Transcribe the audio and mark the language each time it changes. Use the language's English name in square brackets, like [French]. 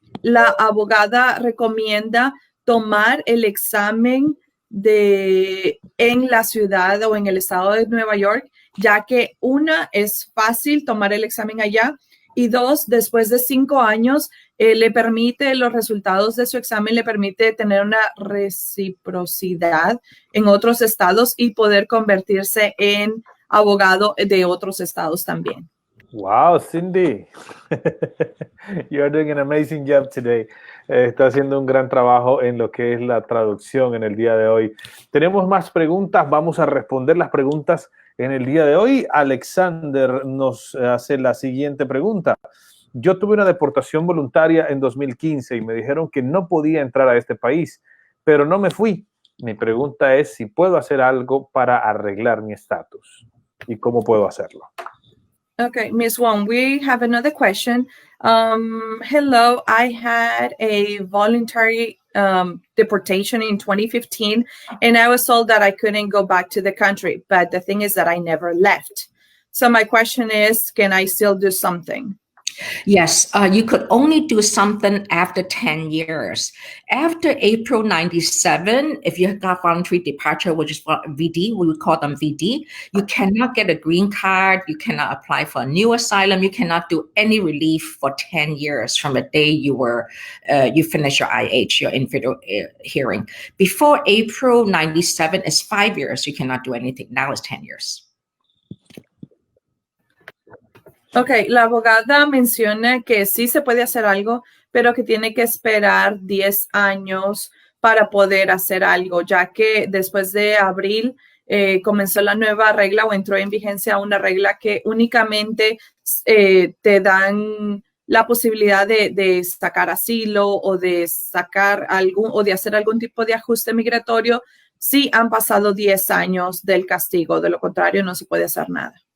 [Spanish] La abogada recomienda tomar el examen en la ciudad o en el estado de Nueva York, ya que una, es fácil tomar el examen allá, y 2, después de 5 años, los resultados de su examen le permite tener una reciprocidad en otros estados y poder convertirse en abogado de otros estados también. [English] Wow, Cindy, you are doing an amazing job today. [Spanish] Está haciendo un gran trabajo en lo que es la traducción en el día de hoy. Tenemos más preguntas, vamos a responder las preguntas en el día de hoy. Alexander nos hace la siguiente pregunta. Yo tuve una deportación voluntaria en 2015 y me dijeron que no podía entrar a este país, pero no me fui. Mi pregunta es si puedo hacer algo para arreglar mi estatus y cómo puedo hacerlo. [English] Okay, Ms. Wong, we have another question. Hello, I had a voluntary deportation in 2015, and I was told that I couldn't go back to the country. But the thing is that I never left. So my question is, can I still do something? Yes, you could only do something after 10 years. After April 97, if you got voluntary departure, which is VD, we would call them VD, you cannot get a green card, you cannot apply for a new asylum, you cannot do any relief for 10 years from the day you finish your IH, your individual hearing. Before April 97, it's 5 years, you cannot do anything. Now it's 10 years. [Spanish] Ok, la abogada menciona que sí se puede hacer algo, pero que tiene que esperar 10 años para poder hacer algo, ya que después de abril comenzó la nueva regla o entró en vigencia una regla que únicamente te dan la posibilidad de sacar asilo o de sacar o de hacer algún tipo de ajuste migratorio si han pasado 10 años del castigo. De lo contrario, no se puede hacer nada.